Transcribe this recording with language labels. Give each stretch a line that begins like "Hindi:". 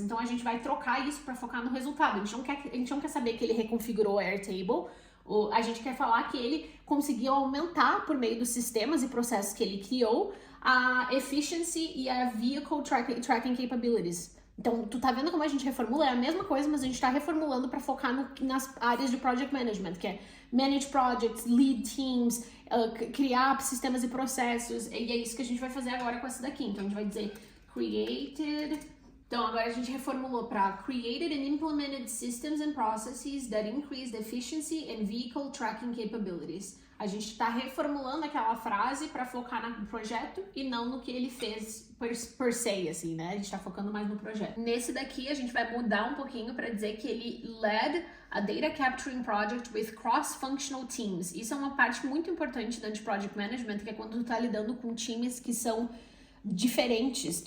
Portuguese: Então a gente vai trocar isso para focar no resultado. A gente não quer saber que ele reconfigurou a Airtable, a gente quer falar que ele conseguiu aumentar, por meio dos sistemas e processos que ele criou, a efficiency e a
English: vehicle tracking capabilities.
Portuguese: Então, tu tá vendo como a gente reformula? É a mesma coisa, mas a gente tá reformulando para focar nas áreas de Project Management, que é Manage Projects, Lead Teams, criar sistemas e processos, e é isso que a gente vai fazer agora com essa daqui. Então, a gente vai dizer Created... Então, agora a gente reformulou para
English: Created and Implemented Systems and Processes that Increase the Efficiency and Vehicle Tracking Capabilities.
Portuguese: A gente está reformulando aquela frase para focar no projeto e não no que ele fez per se, assim, né? A gente está focando mais no projeto. Nesse daqui, a gente vai mudar um pouquinho para dizer que ele
English: led a Data Capturing Project with Cross-Functional Teams.
Portuguese: Isso é uma parte muito importante dentro de Project Management, que é quando tu está lidando com times que são diferentes.